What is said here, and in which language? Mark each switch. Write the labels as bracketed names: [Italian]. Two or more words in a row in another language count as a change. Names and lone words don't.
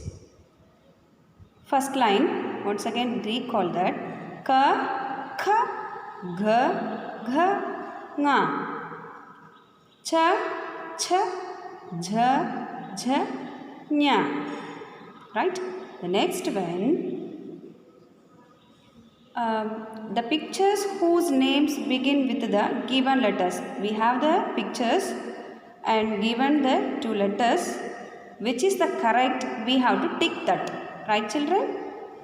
[English] First line, once again recall that. [Hindi] Ka, kha, gha, gha, nga. Cha, cha, jha, jha, nya. [English] Right? The next one. The pictures whose names begin with the given letters. We have the pictures and given the two letters. Which is the correct? We have to tick that. Right, children?